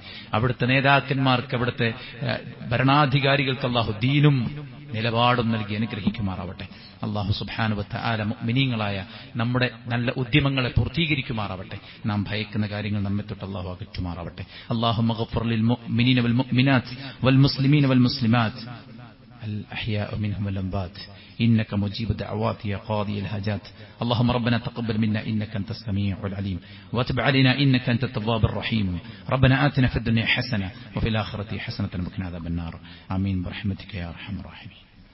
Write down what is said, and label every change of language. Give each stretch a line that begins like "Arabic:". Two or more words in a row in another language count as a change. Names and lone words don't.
Malayalam: അവിടുത്തെ നേതാക്കന്മാർക്ക്, അവിടുത്തെ ഭരണാധികാരികൾക്ക് അള്ളാഹു ദീനും നിലപാടും നൽകി അനുഗ്രഹിക്കുമാറാവട്ടെ.
Arabic: الله سبحانه وتعالى
Malayalam: മുഅ്മിനീങ്ങളായ നമ്മുടെ നല്ല ഉദ്യമങ്ങളെ പൂർത്തീകരിക്കുമാറാവട്ടെ. നാം ഭയക്കുന്ന കാര്യങ്ങൾ നമ്മെ തൊട്ട് അല്ലാഹു അകറ്റുമാറാവട്ടെ.
Arabic: اللهم اغفر للمؤمنين والمؤمنات والمسلمين والمسلمات الأحياء منهم والأموات إنك مجيب الدعوات يا قاضي الحاجات. اللهم ربنا تقبل منا إنك أنت السميع العليم وتب علينا إنك أنت التواب الرحيم. ربنا آتنا في الدنيا حسنة وفي الآخرة حسنة وقنا عذاب النار. آمين برحمتك يا أرحم الراحمين.